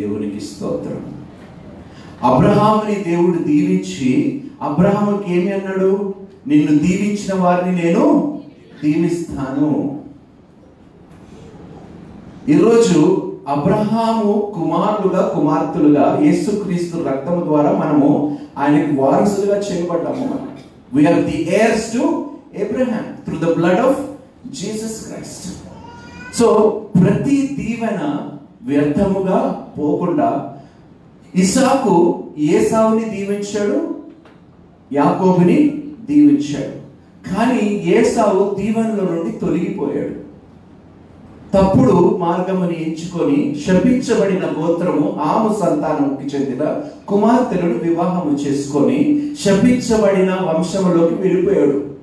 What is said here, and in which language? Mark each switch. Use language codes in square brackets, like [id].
[te] దేవునికి స్తోత్రం. అబ్రహాముని దేవుడు దీవించి, అబ్రహాముకి ఏమి అన్నాడు? నిన్ను దీవించిన వారిని నేను దీవిస్తాను. ఈరోజు అబ్రహాము కుమారులుగా, కుమార్తెలుగా యేసుక్రీస్తు రక్తము ద్వారా మనము ఆయనకి వారసులుగా చేయబడ్డాము. [en] We are the heirs to Abraham through the blood of Jesus Christ. [te] So ప్రతి దీవెన వ్యర్థముగా పోకుండా ఇసాకు ఏసావుని దీవించాడు, యాకోబుని దీవించాడు. కానీ ఏసావు దీవెనలో నుండి తొలగిపోయాడు. తప్పుడు మార్గముని ఎంచుకొని శపించబడిన గోత్రము ఆము సంతానంకి చెందిన కుమార్తెలను వివాహము చేసుకొని శపించబడిన వంశములోకి వెళ్ళిపోయాడు.